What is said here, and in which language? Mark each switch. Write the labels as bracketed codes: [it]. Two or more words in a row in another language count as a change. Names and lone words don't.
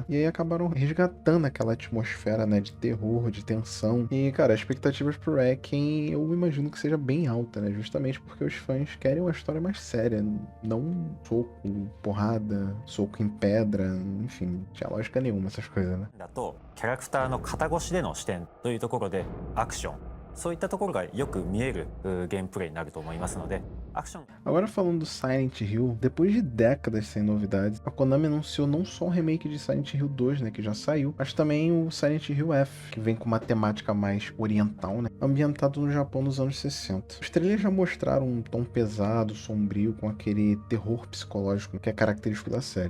[pt] E aí acabaram resgatando aquela atmosfera, né? De terror, de tensão. E, cara, as expectativas pro Requiem eu imagino que seja bem alta, né? Justamente porque os fãs querem uma história mais séria, não soco, porrada, soco em pedra, enfim, não tinha lógica nenhuma essas coisas, né? [ja] だとキャラクターの肩越しでの視点というところでアクションそういったところがよく見えるゲームプレイになると思いますのでアクション [pt] Agora falando do Silent Hill, depois de décadas sem novidades, a Konami anunciou não só o remake de Silent Hill 2, né, que já saiu, mas também o Silent Hill F, que vem com uma temática mais oriental, né, ambientado no Japão nos anos 60. Os trailers já mostraram um tom pesado, sombrio, com aquele terror psicológico que é característico da série.